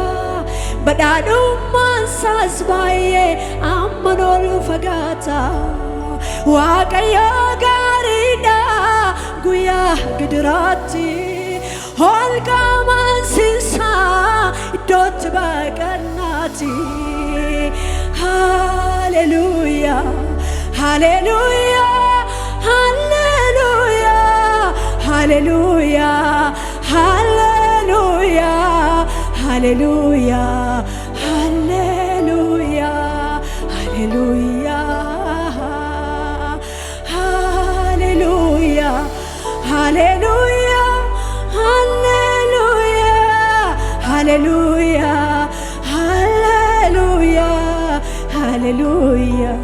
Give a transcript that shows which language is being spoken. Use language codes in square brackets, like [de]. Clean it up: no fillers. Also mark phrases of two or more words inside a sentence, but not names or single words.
[om] badhaadhummaan isaas baay'ee amma ol fagaata waaqayyo gaariidha guyyaa gidiraatti holqa amansiisaa iddootti baqannaati [am] ሃሌሉያ ሃሌሉያ ሃሌሉያ ሃሌሉያ ሃሌሉያ ሃሌሉያ ሃሌሉያ ሃሌሉያ ሃሌሉያ ሃሌሉያ ሃሌሉያ ሃሌሉያ ሃሌሉያ ሃሌሉያ